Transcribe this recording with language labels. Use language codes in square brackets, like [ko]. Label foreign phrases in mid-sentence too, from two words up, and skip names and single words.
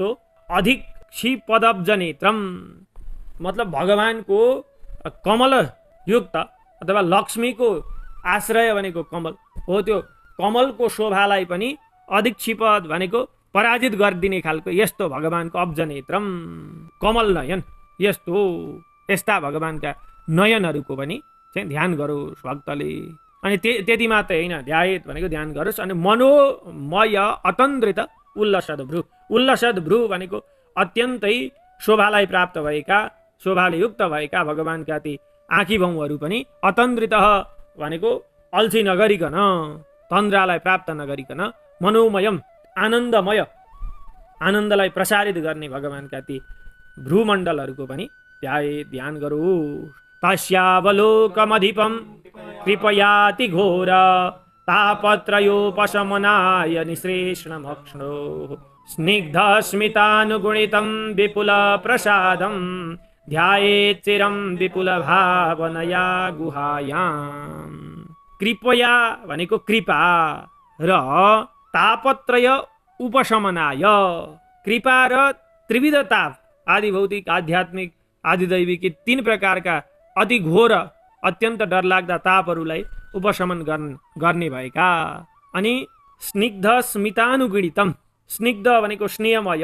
[sa] अधिक क्षिपदब्जनेत्रम [ne] मतलब भगवानको कमल युक्त अथवा लक्ष्मीको आश्रय भनेको कमल हो त्यो कमलको शोभालाई पनि अधिक्षिपद भनेको पराजित गरिदिने खालको यस्तो भगवानको अब्जनेत्रम कमल नयन यस्ता भगवानका नयनहरूको पनि चाहिँ ध्यान गरोस् भक्तले। अनि त्यति मात्रै होइन ध्यायेत भनेको ध्यान गरोस् अनि [sa] मनोमय अतन्द्रित उल्लसद भ्रू। उल्लसद भ्रू [ne] भनेको अत्यन्तै शोभालाई प्राप्त भएका, शोभाले युक्त भएका भगवानका ती आँखी भाउहरू पनि अतन्द्रित भनेको अल्छी नगरिकन, तन्द्रालाई प्राप्त नगरिकन मनोमयम आनन्दमय, आनन्दलाई प्रसारित गर्ने भगवानका ती भ्रूमण्डलहरूको पनि ध्यान गरौ। [sa] तस्यावलोकमधिपं कृपयाति घोर तापत्रयोपशमनाय निःश्रेष्णमक्ष्णो स्निग्धस्मितानुगुणितं विपुल प्रसादं ध्यायेत् चिरं विपुल भावनया गुहायाम्। [ne] कृपया भनेको कृपा र [sa] तापत्रय उपशमनाय, [ne] कृपा र त्रिविध ताप आदि भौतिक आध्यात्मिक आदि दैविक तीन प्रकारका अति घोर अत्यन्त डरलाग्दा तापहरूलाई उपशमन गर्ने भएका, अनि [sa] स्निग्ध स्मितानुगुणितम, [ne] स्निग्ध भनेको स्नेहमय